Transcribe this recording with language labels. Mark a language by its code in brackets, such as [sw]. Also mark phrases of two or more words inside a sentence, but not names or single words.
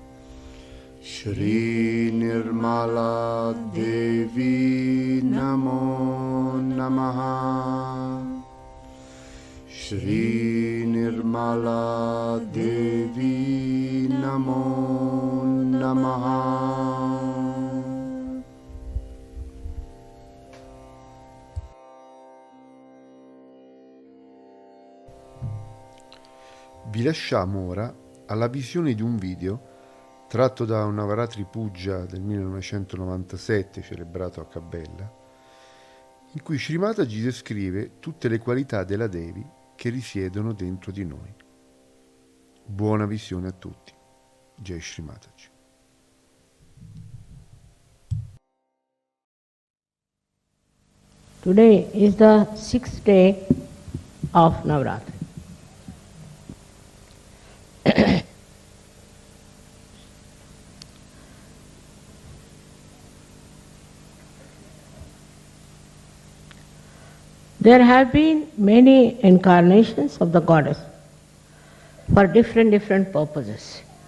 [sa] श्री निर्मला देवी नमो नमः. श्री निर्मला देवी नमो नमः. [it] Vi lasciamo ora alla visione di un video tratto da una Navaratri Puja del 1997 celebrato a Cabella, in cui Shri Mataji descrive tutte le qualità della Devi che risiedono dentro di noi. Buona visione a tutti. [hi] जय श्री माताजी. [en] Today is the 6th day of Navaratri. There have been many incarnations of the goddess for different purposes.